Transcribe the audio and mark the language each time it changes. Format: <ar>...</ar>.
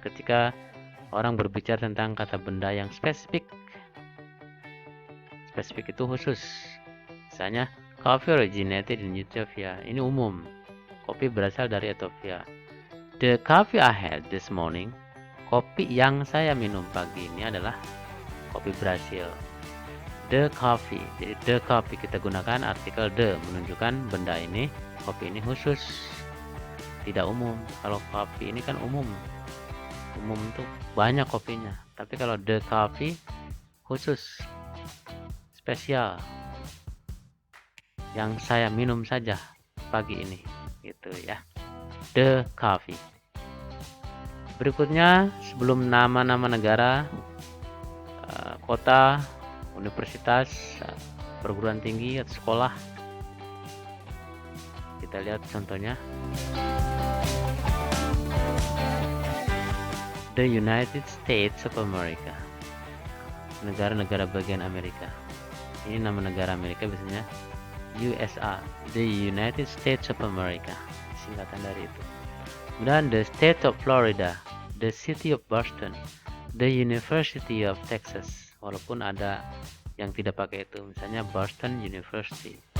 <id>Ketika orang berbicara tentang kata benda yang spesifik. Spesifik itu khusus. Misalnya,</id> <en>coffee originated in Ethiopia.</en> <id>Ini umum. Kopi berasal dari Ethiopia.</id> <en>The coffee I had this morning.</en> <id>Kopi yang saya minum pagi ini adalah kopi Brasil.</id> <en>The coffee.</en> <id>Jadi the coffee kita gunakan artikel the menunjukkan benda ini, kopi ini khusus. Tidak umum. Kalau kopi ini kan umum. Umum itu banyak kopinya. Tapi kalau the coffee khusus. Spesial. Yang saya minum saja pagi ini gitu ya.</id> <en>The coffee.</en> <id>Berikutnya sebelum nama-nama negara, kota, universitas, perguruan tinggi atau sekolah, kita lihat contohnya.</id> <en>The United States of America.</en> <id>Negara-negara bagian Amerika. Ini nama negara Amerika biasanya USA,</id> <en>the United States of America,</en> <id>singkatan dari itu. Kemudian the State of Florida, the City of Boston, the University of Texas. Walaupun ada yang tidak pakai itu, misalnya Boston University.</id>